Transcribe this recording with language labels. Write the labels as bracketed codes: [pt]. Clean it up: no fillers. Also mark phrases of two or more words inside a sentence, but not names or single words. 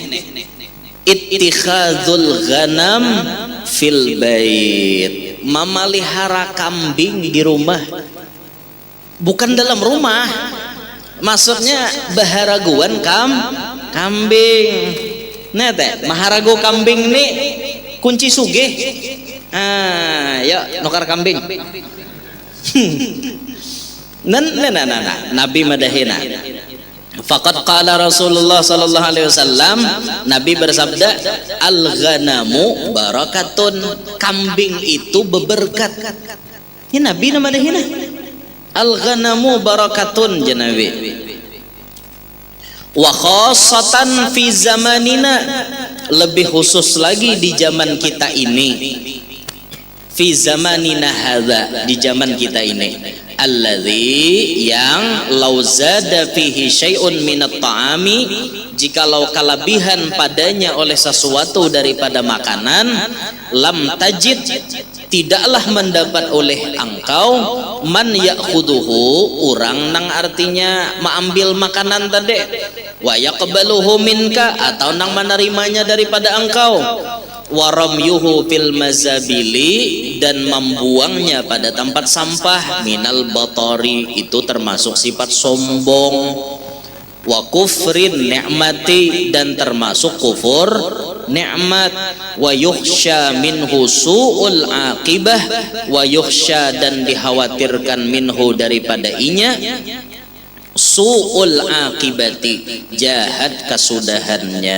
[ar] Ittikhadzul ghanam fil bait, [bjn] memelihara kambing di rumah, bukan dalam rumah, maksudnya baharaguan kambing. Nah teh maharago kambing nih kunci sugih. Ya nukar kambing. Nah, Nabi madahina. [ar] Faqad qala Rasulullah sallallahu alaihi wasallam, [bjn] Nabi bersabda, [ar] al-ghanamu barakatun, [bjn] kambing itu beberkat. Ini Nabi nama dahina. [ar] Al-ghanamu barakatun ya Nabi. Wa khassatan fi zamanina, [bjn] lebih khusus lagi di zaman kita ini. [ar] Fi zamanina hadza, [bjn] di zaman kita ini. Alladzi yang [ar] lau zada fihi syai'un minat ta'ami, [bjn] jikalau kelebihan padanya oleh sesuatu daripada makanan, [ar] lam tajid, [bjn] tidaklah mendapat oleh engkau [ar] man ya'khuduhu, [bjn] orang nang artinya mengambil makanan tadi, [ar] wa yaqbaluhu minka, [bjn] atau nang menerimanya daripada engkau, [ar] waramyuhu fil mazabili, [bjn] dan membuangnya pada tempat sampah, [ar] minal batari, [bjn] itu termasuk sifat sombong, [ar] wa kufrin ni'mati, [bjn] dan termasuk kufur nikmat, [ar] wa yukhsha minhu su'ul aqibah, wa yukhsha, [bjn] dan dikhawatirkan minhu daripada inya [ar] su'ul akibati, [bjn] jahat kesudahannya.